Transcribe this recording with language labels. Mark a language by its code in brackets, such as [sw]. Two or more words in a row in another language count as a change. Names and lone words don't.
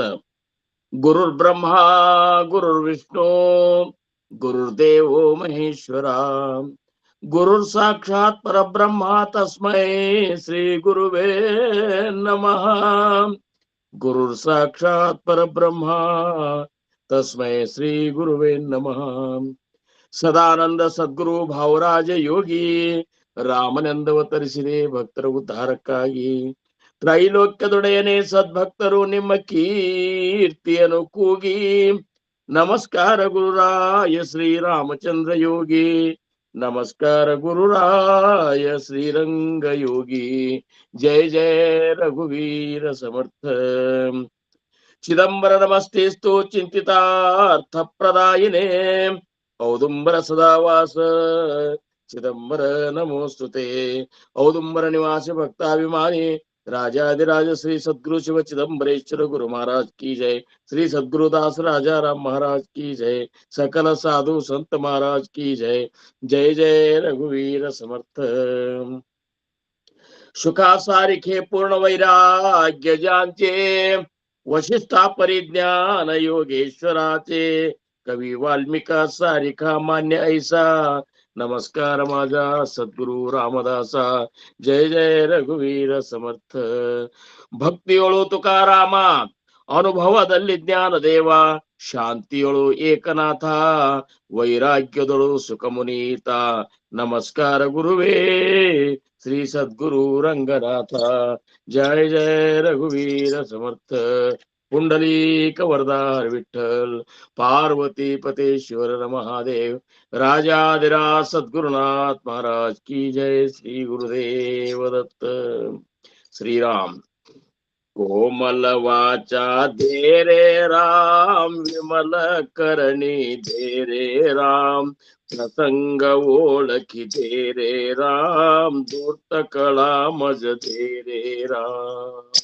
[sa] गुरुर्ब्रह्मा गुरुर्विष्णु गुरुर्देवो महेश्वरा गुरुर साक्षात परब्रह्मा तस्मै श्री गुरुवे नमः. गुरुर साक्षात परब्रह्मा तस्मै श्री गुरुवे नमः. [kn] ಸದಾನಂದ ಸದ್ಗುರು ಭಾವರಾಜ ಯೋಗಿ ರಾಮನಂದವತರಿಸಿದೆ ಭಕ್ತರ ಉದ್ಧಾರಕ್ಕಾಗಿ. ತ್ರೈಲೋಕ್ಯದೊಡೆಯನೇ ಸದ್ಭಕ್ತರು ನಿಮ್ಮ ಕೀರ್ತಿಯನ್ನು ಕೂಗಿ. ನಮಸ್ಕಾರ ಗುರುರಾಯ ಶ್ರೀರಾಮಚಂದ್ರ ಯೋಗಿ, ನಮಸ್ಕಾರ ಗುರುರಾಯ ಶ್ರೀರಂಗ ಯೋಗಿ. ಜಯ ಜಯ ರಘುವೀರ ಸಮರ್ಥ. [sa] ಚಿದಂಬರ ನಮಸ್ತೆಸ್ತು ಚಿಂತಿತಾರ್ಥ ಪ್ರದಾಯಿನೇ ಔದುಂಬರ ಸದಾವಾಸ ಚಿದಂಬರ ನಮೋಸ್ತುತೆ. [kn] ಔದುಂಬರ ನಿವಾಸಿ ಭಕ್ತಾಭಿಮಾನಿ [hi] राजाधिराज श्री सद्गुरु शिव चिदंबरेश्वर गुरु महाराज की जय. श्री सद्गुरुदास राजा राम महाराज की जय. सकल साधु संत महाराज की जय. [mr] जय जय रघुवीर समर्थ. शुका सारिखे पूर्ण वैराग्य ज्यांचे वशिष्ठा परिज्ञान योगेश्वराचे. कवी वाल्मिका सारिखा मान्य ऐसा. नमस्कार माझा सद्गुरु रामदासा. जय जय रघुवीर समर्थ. [kn] ಭಕ್ತಿಯೊಳು ತುಕಾರಾಮ, ಅನುಭವದಲ್ಲಿ ಜ್ಞಾನ ದೇವ. ಶಾಂತಿಯೊಳು ಏಕನಾಥ, ವೈರಾಗ್ಯದೊಳು ಸುಖಮುನೀತ. ನಮಸ್ಕಾರ ಗುರುವೇ ಶ್ರೀ ಸದ್ಗುರು ರಂಗನಾಥ. ಜಯ ಜಯ ರಘುವೀರ ಸಮರ್ಥ. [mr] पुंडलीक वरदार विठ्ठल, पार्वती पतेश्वर महादेव. [hi] राजाधिराज सद्गुरुनाथ महाराज की जय. [mr] श्री गुरुदेव दत्त. श्री राम. कोमल वाचा दे रे राम, विमल करणी दे रे राम. प्रसंग ओळखी दे रे राम, दूत कळा मज दे रे राम.